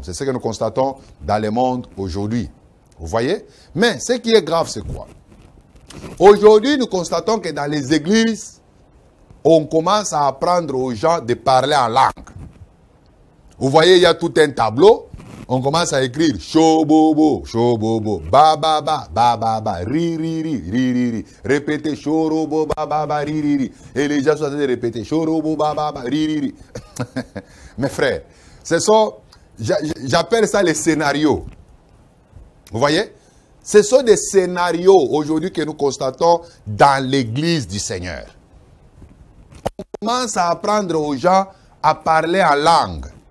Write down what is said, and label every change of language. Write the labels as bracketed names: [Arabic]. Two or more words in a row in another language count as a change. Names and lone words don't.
[French] C'est ce que nous constatons dans le monde aujourd'hui. Vous voyez? Mais ce qui est grave, c'est quoi? Aujourd'hui, nous constatons que dans les églises, on commence à apprendre aux gens de parler en langue. Vous voyez, il y a tout un tableau. On commence à écrire shobobo, shobobo, ba ba ba, ba ba ba, ri ri ri, ri ri ri. Répétez shorobo, ba ba ba, ri ri ri. Et les gens sont en train de répéter shorobo, ba ba ba, ri ri ri. Mes frères, j'appelle ça les scénarios. Vous voyez? Ce sont des scénarios aujourd'hui que nous constatons dans l'église du Seigneur. On commence à apprendre aux gens à parler en langue.